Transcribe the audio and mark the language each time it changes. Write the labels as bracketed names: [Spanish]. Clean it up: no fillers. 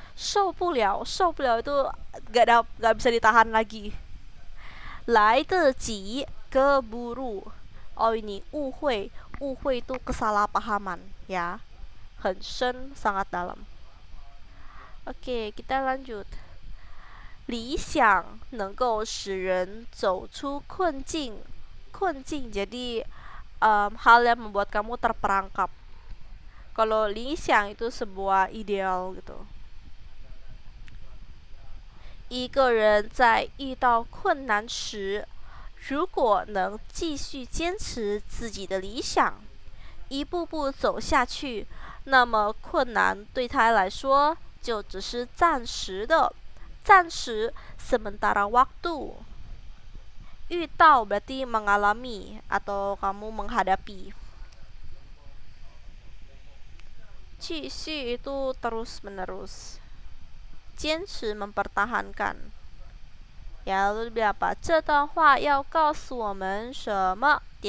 [Chinese] 受不了 [Indonesian] itu gak bisa ditahan lagi. [Chinese] 来得及 [Indonesian] keburu. Oh, ini [Chinese] 误会 [Indonesian] itu kesalahpahaman, ya. [Chinese] 很深 [Indonesian] sangat dalam. Oke, kita lanjut. [Chinese] 理想能够使人走出困境。 [Indonesian] 困境 jadi hal yang membuat kamu terperangkap. Kalau 理想 itu sebuah ideal gitu. [Chinese] 一个人在遇到困难时，如果能继续坚持自己的理想，一步步走下去，那么困难对他来说就只是暂时的。暂时 [Indonesian] sementara waktu. [Chinese] 遇到 [Indonesian] berarti mengalami atau kamu menghadapi. [Chinese] 继续 [Indonesian] itu terus menerus. [Chinese] 坚持 [Indonesian] mempertahankan. Ya, lalu lebih apa? [Chinese] 这段话要告诉我们什么？